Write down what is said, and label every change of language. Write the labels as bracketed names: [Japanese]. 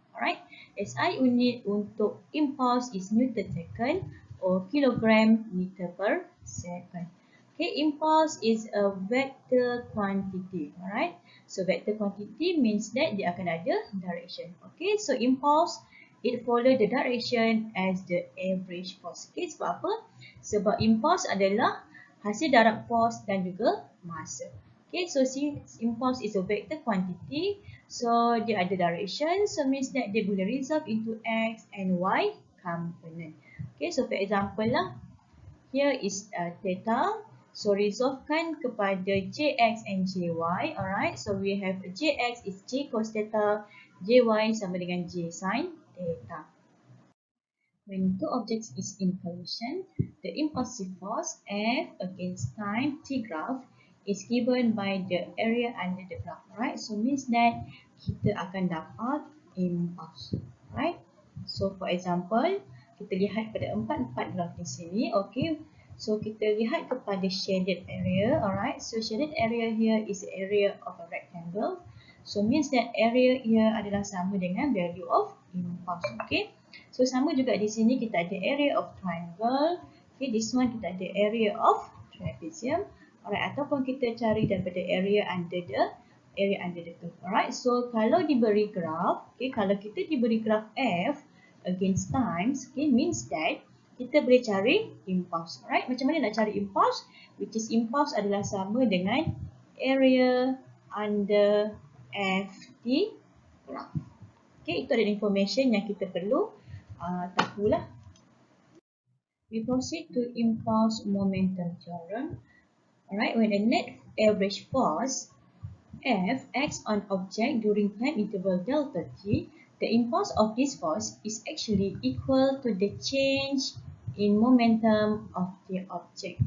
[English] Alright, SI unit untuk impulse is Newton second or kilogram meter per second. Okay, impulse is a vector quantity. Alright, so vector quantity means that dia akan ada direction. Okay, so impulse, it follow the direction as the average force. [Malay] Okay, sebab apa? Sebab impulse adalah hasil darab force dan juga masa. [English] Okay, so since impulse is a vector quantity, so dia ada direction, so means that dia boleh resolve into x and y component. Okay, so for example lah, here is theta, so resolvekan kepada jx and jy. Alright, so we have jx is j cos theta, jy sama dengan j sin theta. When two objects is in collision, the impulsive force F against time t graph is given by the area under the graph. Alright, so means that kita akan dapat impulse. [Malay] Alright, so for example, kita lihat pada empat graf di sini. [English] Okay, so kita lihat kepada shaded area. Alright, so shaded area here is the area of a rectangle. So means that area here adalah sama dengan value of impulse. [Malay] Okay, so sama juga di sini kita ada area of triangle. [English] Okay, this one kita ada area of trapezium. Alright, ataupun kita cari daripada area under the curve. [Malay] Alright, so kalau diberi graf, okay, kalau kita diberi graf F against times, okay, means that kita boleh cari impulse. Alright, macam mana nak cari impulse? [English] Which is impulse adalah sama dengan area under FT graph. [Malay] Okay, itu adalah information yang kita perlu tahulah. [English] We proceed to impulse momentum theorem. Alright, when a net average force F acts on object during time interval delta t, the impulse of this force is actually equal to the change in momentum of the object.